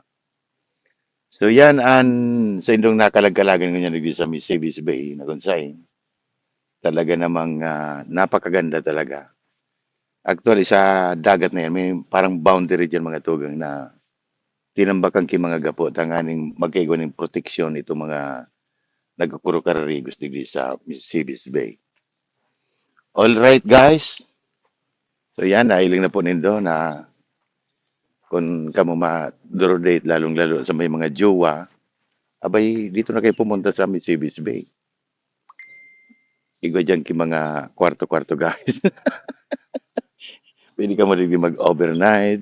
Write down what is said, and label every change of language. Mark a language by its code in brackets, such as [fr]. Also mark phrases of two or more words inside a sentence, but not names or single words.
[bik] So yan an sa indong nakalag-kalagan ganyan digdi sa Misamis Bay na kung saan talaga namang napakaganda talaga. Actually sa dagat na yan, may parang boundary dyan mga tugang na tinambakan ki mga gapo tanganing magkaigo ng proteksyon ito mga nagkukuro kararigos digdi sa Mississippi Bay. [en] All right guys. [bik] So yan, nailing na po nindo na kung kamo ma-date lalong-lalo sa may mga jowa, abay dito na kayo pumunta sa Mississippi Bay. Igwa dyan ki mga kwarto-kwarto guys. Pwede ka mo rin mag-overnight.